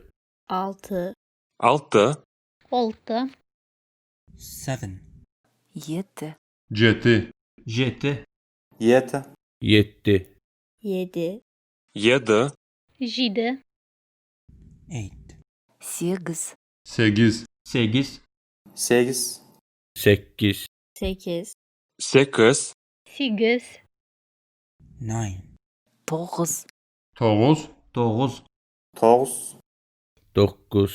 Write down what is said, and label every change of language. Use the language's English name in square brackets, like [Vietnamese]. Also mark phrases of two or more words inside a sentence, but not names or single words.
[Turkish] Altı. Altı. Altı. [English] Seven. [Turkish] Yedi. Yedi. Yedi. Yedi. [Uzbek] Yetti. [Turkish] Yedi. Yedi. Jide. [English] Eight. [Turkish] Sekiz. Sekiz. Sekiz. Sekiz. Sekiz. Sekiz. Sekiz. Sekiz. [English] Nine. [Turkish] Dokuz. Dokuz. Dokuz. Dokuz. Dokuz.